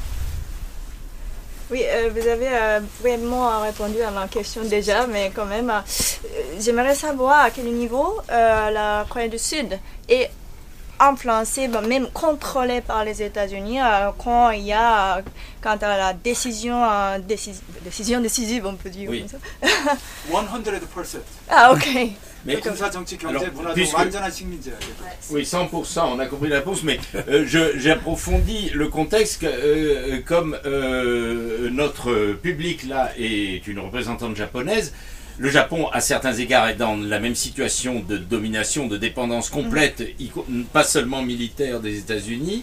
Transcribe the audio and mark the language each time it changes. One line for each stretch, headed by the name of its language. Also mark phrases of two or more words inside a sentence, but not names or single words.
French: Oui, vous avez vraiment répondu à ma question déjà, mais quand même, j'aimerais savoir à quel niveau la Corée du Sud est influencée, même contrôlée par les États-Unis quand à la décision décisive, on peut dire oui. comme ça. 100%. Ah, ok. Mais,
Korean: 군사 정치 경제 문화도 완전한 식민지야.
French: Oui, 100%, on a compris la réponse, mais j'approfondis le contexte comme notre public là est une représentante japonaise. Le Japon, à certains égards, est dans la même situation de domination, de dépendance complète, pas seulement militaire des États-Unis.